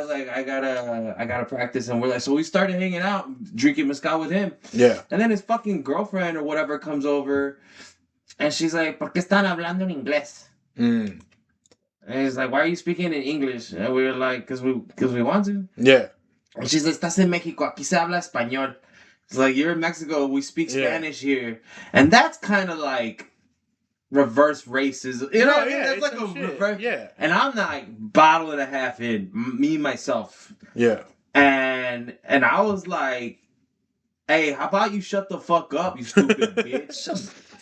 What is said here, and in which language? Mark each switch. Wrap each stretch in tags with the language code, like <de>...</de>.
<en>was like, I gotta practice, and we're like, so we started hanging out, drinking mezcal with him, Yeah. and then his fucking girlfriend or whatever comes over, and she's like, ¿Por qué están hablando en inglés? Mm. And he's like, why are you speaking in English? And we were like, because we want to. Yeah.</en> <es>And she's like, estás en México, aquí se habla español.</es> <en>It's like, you're in Mexico, we speak Yeah. Spanish here. And that's kind of like reverse racism. You know what I mean? That's like a reverse. Yeah. And I'm like bottle and a half in, me, myself. Yeah. And I was like, hey, how about you shut the fuck up, you stupid bitch?</en>